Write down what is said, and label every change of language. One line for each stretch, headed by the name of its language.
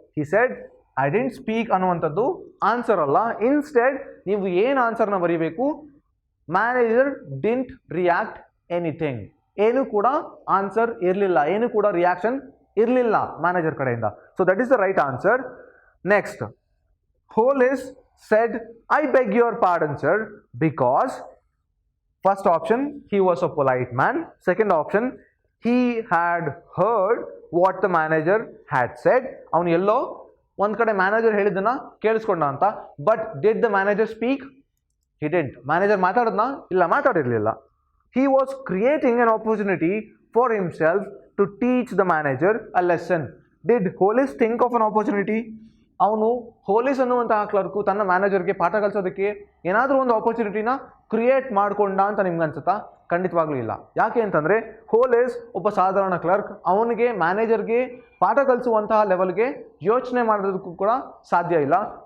English: he said I didn't speak
Kannada: ಅನ್ನುವಂಥದ್ದು answer ಅಲ್ಲ.
English: instead
Kannada: ನೀವು ಏನು ಆನ್ಸರ್ನ ಬರೀಬೇಕು?
English: Manager didn't react anything.
Kannada: ಏನು ಕೂಡ ಆನ್ಸರ್ ಇರಲಿಲ್ಲ, ಏನು ಕೂಡ ರಿಯಾಕ್ಷನ್ ಇರಲಿಲ್ಲ ಮ್ಯಾನೇಜರ್ ಕಡೆಯಿಂದ.
English: So that is the right answer. Next, Hole's said, I beg your pardon sir, because first option, he was a polite man. Second option, he had heard what the manager had said.
Kannada: ಅವನು ಎಲ್ಲೋ ಒಂದು ಕಡೆ manager ಹೇಳಿದ್ದನ್ನ ಕೇಳಿಸ್ಕೊಂಡ ಅಂತ.
English: But did the manager speak? He didn't.
Kannada: Manager ಮಾತಾಡಿದ್ನ? ಇಲ್ಲ, ಮಾತಾಡಿರಲಿಲ್ಲ.
English: He was creating an opportunity for himself to teach the manager a lesson. Did Hole's think of an opportunity?
Kannada: ಅವನು Hole's ಅನ್ನುವಂತಹ clerk ತನ್ನ ಮ್ಯಾನೇಜರ್ಗೆ ಪಾಠ ಕಲಿಸೋದಕ್ಕೆ ಏನಾದರೂ ಒಂದು ಆಪರ್ಚುನಿಟಿನ ಕ್ರಿಯೇಟ್ ಮಾಡಿಕೊಂಡ ಅಂತ ನಿಮ್ಗೆ ಅನ್ಸುತ್ತಾ? ಖಂಡಿತವಾಗ್ಲೂ ಇಲ್ಲ. ಯಾಕೆ ಅಂತಂದರೆ Hole's ಒಬ್ಬ ಸಾಧಾರಣ ಕ್ಲರ್ಕ್. ಅವನಿಗೆ ಮ್ಯಾನೇಜರ್ಗೆ ಪಾಠ ಕಲಿಸುವಂತಹ ಲೆವೆಲ್ಗೆ ಯೋಚನೆ ಮಾಡೋದಕ್ಕೂ ಕೂಡ ಸಾಧ್ಯ ಇಲ್ಲ.